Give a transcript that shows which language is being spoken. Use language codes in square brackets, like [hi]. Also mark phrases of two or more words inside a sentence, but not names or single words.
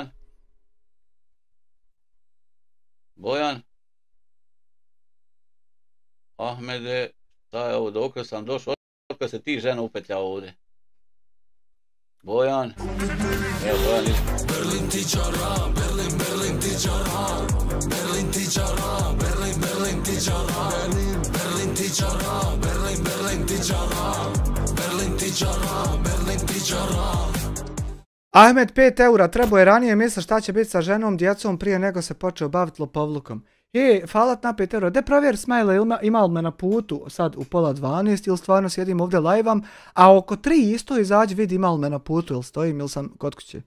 [bs] Bojan? Ahmede, šta je ovo, dok sam došao, dok se ti žena upetlja ovdje. Bojan? Evo Bojan isto. Berlin ti čara, Berlin ti čara, Berlin ti čara, Berlin ti čara, Berlin ti čara, Berlin ti čara, Berlin ti čara, Berlin ti čara. Ahmed 5 eura, trebao je ranije misli šta će biti sa ženom, djecom prije nego se počeo baviti lopovlukom. Falat na 5 eura, de provjeri Smajle, ima li me na putu sad u 11:30 ili stvarno sjedim ovdje live-am, a oko 3 isto izađi vidi ima li me na putu ili stojim ili sam kod kuće.